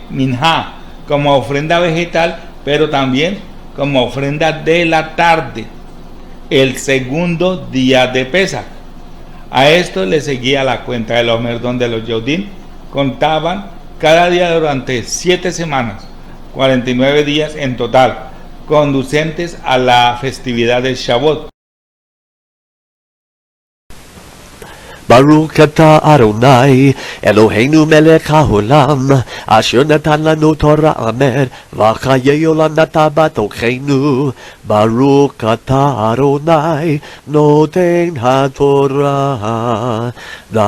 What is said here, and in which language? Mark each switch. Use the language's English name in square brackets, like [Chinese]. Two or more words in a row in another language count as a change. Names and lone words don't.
[Spanish] Minjá, como ofrenda vegetal, pero también como ofrenda de la tarde, el segundo día de Pesach. A esto le seguía la cuenta del homer, donde los Yehudim contaban cada día durante 7 semanas, 49 días en total, conducentes a la festividad de Shavuot. [Hebrew] ברוך אתה אדני אלהינו מלך העולם אשר נתן לנו תורה אמר וחיי עולם נתן בתוכנו. ברוך אתה אדני נותן התורה.